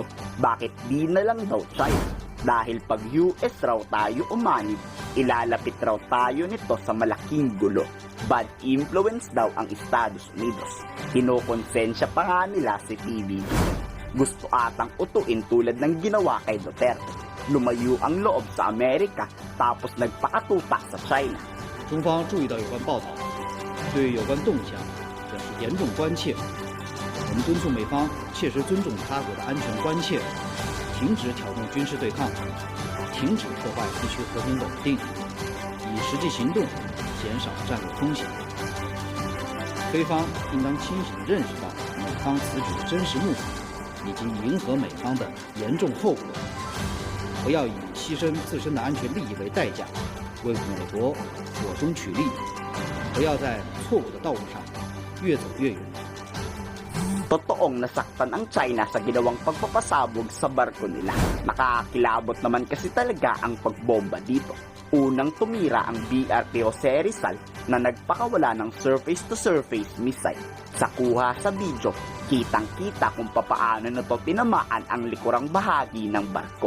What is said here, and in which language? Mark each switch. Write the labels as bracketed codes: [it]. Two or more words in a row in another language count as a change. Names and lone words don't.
[tl] Bakit di na lang daw China? Dahil pag US raw tayo umanib, ilalapit raw tayo nito sa malaking gulo. [en] Bad influence [tl] daw ang Estados Unidos. Kinokonsensya pa nga nila si PBBM. Gusto atang utuin tulad ng ginawa kay Duterte. Lumayo ang loob sa Amerika tapos nagpakatupak sa China. [zh] 中方注意到有关报道，对有关动向表示严重关切。我们敦促美方切实尊重他国的安全关切，停止挑动军事对抗，停止破坏地区和平稳定，以实际行动减少战略风险。菲方应当清醒地认识到美方此举的真实目的以及迎合美方的严重后果，不要以牺牲自身的安全利益为代价。为美国火中取栗，不要在错误的道路上越走越远。 [tl] Totoong nasaktan ang China sa ginawang pagpapasabog sa barko nila. Nakakilabot naman kasi talaga ang pagbomba dito. Unang tumira ang BRP Jose Rizal na nagpakawala ng [en] surface-to-surface missile. [tl] Sa kuha sa video, kitang-kita kung papaano na to tinamaan ang likurang bahagi ng barko.